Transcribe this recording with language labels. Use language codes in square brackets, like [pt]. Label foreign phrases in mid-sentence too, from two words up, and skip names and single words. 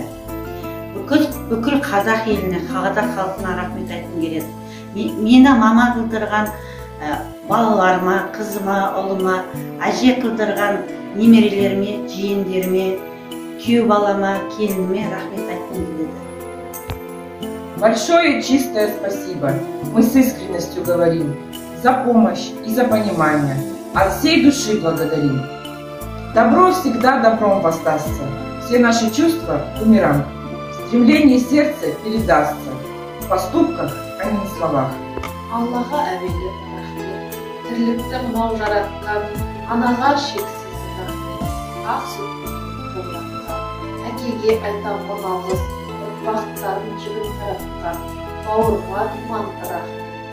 [kk] Бүкіл қазақ еліне, қазақ халқына рахмет айтқым келеді. Мені мама қылдырған балаларыма, қызыма, ұлыма, әже қылдырған немерелеріме, жиендеріме, күйеу балама, келініме рахмет айтқым келеді. [ru] Большое чистое спасибо. Мы с искренностью говорим за помощь и за понимание. От всей души благодарим. Добро всегда добром воздастся. Все наши чувства бумеранг. Стремление сердца передастся. В поступках, а не в словах. [kk] Аллаға әуелі рахмет. Тірлікті мынау жаратқан, анаға шексіз рахмет. Ақ сүт толғатқан, әкеге айтам алғыс, ұрпақтарын жігін таратқан, бауырға думан рахмет.